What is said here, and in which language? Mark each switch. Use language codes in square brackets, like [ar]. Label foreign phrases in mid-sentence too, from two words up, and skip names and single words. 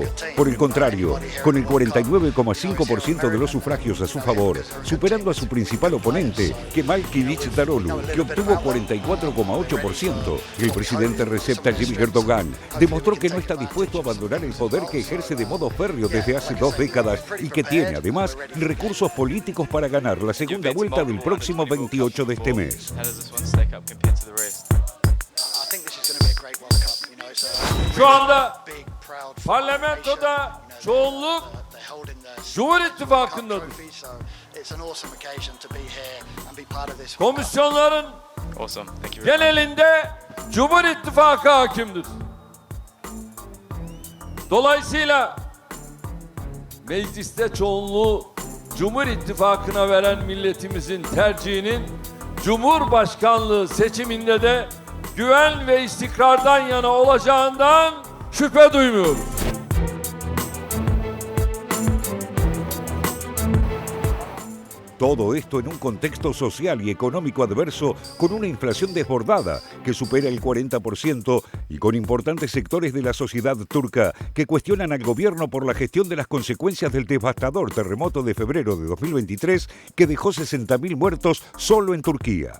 [es] Por el contrario, con el 49,5% de los sufragios a su favor, superando a su principal oponente, Kemal Kılıçdaroğlu, que obtuvo 44,8%, el presidente Recep Tayyip Erdogan demostró que no está dispuesto a abandonar el poder que ejerce de modo férreo desde hace 2 décadas y que tiene, además, recursos políticos para ganar la segunda vuelta del próximo 28 de este mes. [tr] Şu anda parlamentoda çoğunluk Cumhur İttifakı'ndadır. Komisyonların genelinde Cumhur İttifakı hakimdir. Dolayısıyla mecliste çoğunluğu Cumhur İttifakı'na veren milletimizin tercihinin Cumhurbaşkanlığı seçiminde de güven ve istikrardan yana olacağından şüphe duymuyoruz. [es] Todo esto en un contexto social y económico adverso, con una inflación desbordada que supera el 40% y con importantes sectores de la sociedad turca que cuestionan al gobierno por la gestión de las consecuencias del devastador terremoto de febrero de 2023 que dejó 60.000 muertos solo en Turquía.